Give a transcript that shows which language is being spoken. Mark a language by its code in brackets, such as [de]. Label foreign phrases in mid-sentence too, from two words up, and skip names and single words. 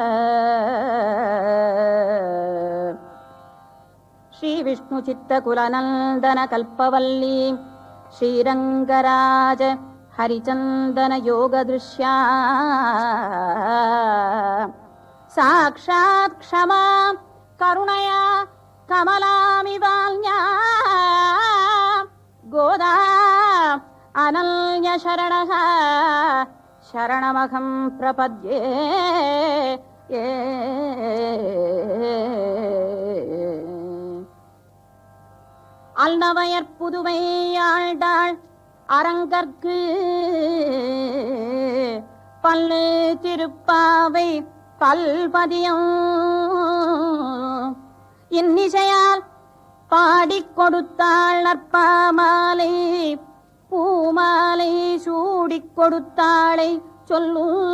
[sa] श्रीविष्णुचित्तकुलनन्दन कल्पवल्ली श्रीरङ्गराज हरिचन्दन योगदृश्या साक्षात् क्षमा करुणया कमलामिवान्या गोदा अनन्य शरणः शरणमहं प्रपद्ये। [ta] அல்நவையற் புதுவை ஆழ்ந்தாள் அரங்கற்கு பல்லு திருப்பாவை பல்பதியம் இன்னிசையால் பாடிக் கொடுத்தாள் நற்பாமாலை பூமாலை சூடிக் கொடுத்தாளை சொல்லு